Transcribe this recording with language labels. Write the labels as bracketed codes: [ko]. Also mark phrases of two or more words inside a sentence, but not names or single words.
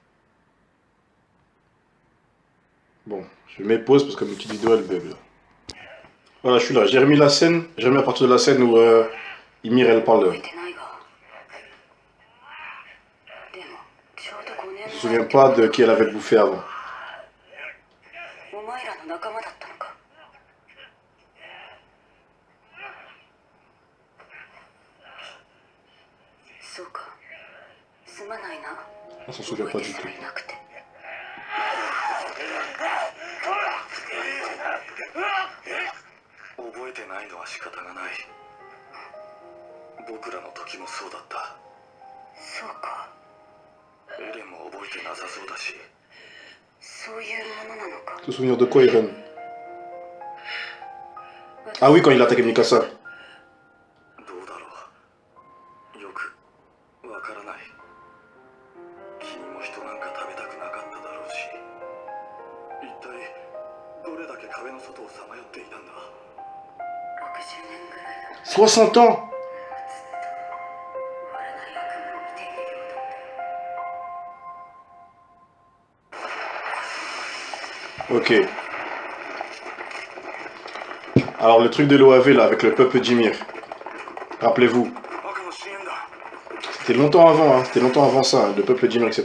[fr] Bon, je mets pause parce que ma petite vidéo elle bug là. Voilà, je suis là. J'ai remis la scène. J'ai remis à partir de la scène où Ymir elle parle. Je me souviens pas de qui elle avait bouffé avant. [ja] お前らの仲間だったのか。そうか。すまないな。 [fr] On s'en souvient pas du tout. [ja] 覚えてさえいなくて。覚えてないのは仕方がない。僕らの時もそうだった。そうか。エレンも覚えてなさそうだし。そういうものなのか。 [fr] Se souvenir de quoi, Eren? Ah oui, quand il a attaqué Mikasa. [ja] どうだろう。よくわからない。君も人なんか食べたくなかっただろうし。一体どれだけ壁の外をさまよっていたんだ。 60年ぐらいだ。 [fr] 60 ans! [ja] 終わらない悪夢を見ているようだ。 [fr] Ok. Alors le truc de l'OAV là avec le peuple d'Ymir. Rappelez-vous. C'était longtemps avant, hein. C'était longtemps avant ça, hein, le peuple d'Ymir, etc.